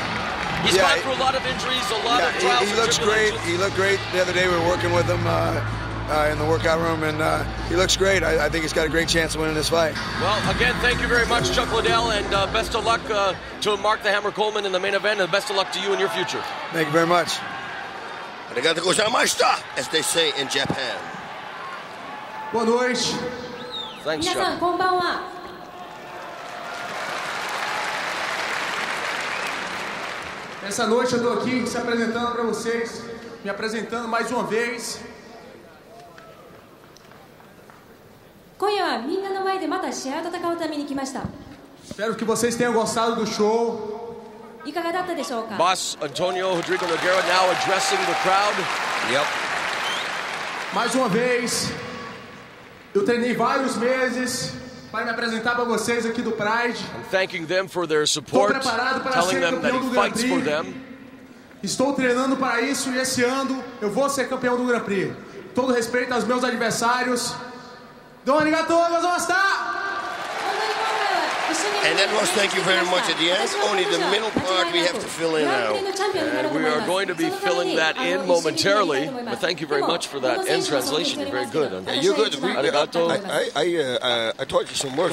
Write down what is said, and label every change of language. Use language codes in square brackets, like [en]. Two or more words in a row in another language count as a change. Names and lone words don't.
[en] He's gone through a lot of injuries, a lot of trials and looks great. tribulations. He looked great the other day. We were working with him in the workout room, and he looks great. I think he's got a great chance of winning this fight. Well, again, thank you very much, Chuck Liddell, and best of luck to Mark the Hammer Coleman in the main event, and best of luck to you in your future. Thank you very much. [ja] ありがとうございました, [en] as they say in Japan. [pt] Boa noite. [en] Thanks, [ja] 皆さん [en] Chuck. [ja] こんばんは。 [pt] Essa noite eu tô aqui se apresentando para vocês, me apresentando mais uma vez. [ja] 今夜はみんなの前でまた試合を戦うために来ました。 [pt] Espero que vocês tenham gostado do show. [ja] いかがだったでしょうか。 [en] Boss Antonio Rodrigo Nogueira now addressing the crowd. Yep. [pt] Mais uma vez, eu treinei vários meses para me apresentar para vocês aqui do Pride. [en] I'm thanking them for their support, telling them that he fights for them. [pt] Estou treinando para isso e esse ano eu vou ser campeão do Grand Prix. Todo respeito aos meus adversários. [ja] どうもありがとうございます! [en] And that was thank you very much at the end. Only the middle part we have to fill in now. And we are going to be filling that in momentarily. But thank you very much for that end translation. You're very good. Yeah, you're good. Arigato. I taught you some words.